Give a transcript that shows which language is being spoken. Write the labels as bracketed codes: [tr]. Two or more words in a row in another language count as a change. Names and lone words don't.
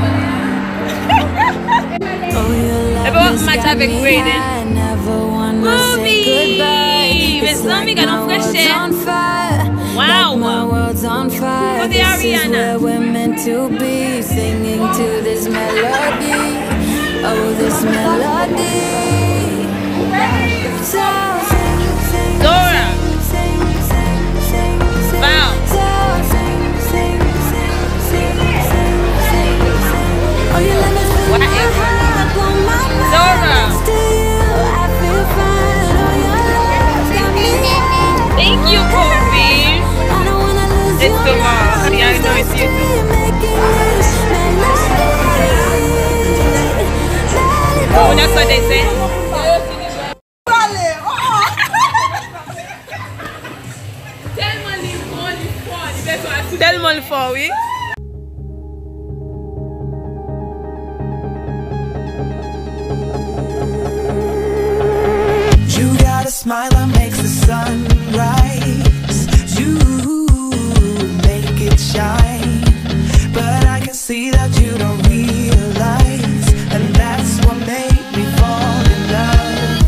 [en] Oh, your love has got me high, I never wanna say goodbye. It's like my world's on fire. Wow, like my world's on fire. This is where we're meant to be, singing to this melody. Oh, this melody. So sing, Dora. sing, sing, sing, sing. Wow. So sing, sing, sing, sing, sing, sing, sing. Oh, you let me feel my heart, blow my mind. Dora. Still, I feel fine. Oh, your love's got me high. Thank you, Kobe. I don't wanna lose It's you. the mom. Yeah, I know it's you too. Oh, that's what they say. [fr] Tellement le fort, oui. [en] You got a smile that makes the sun rise. You make it shine, but I can see that you don't realize, and that's what made me fall in love.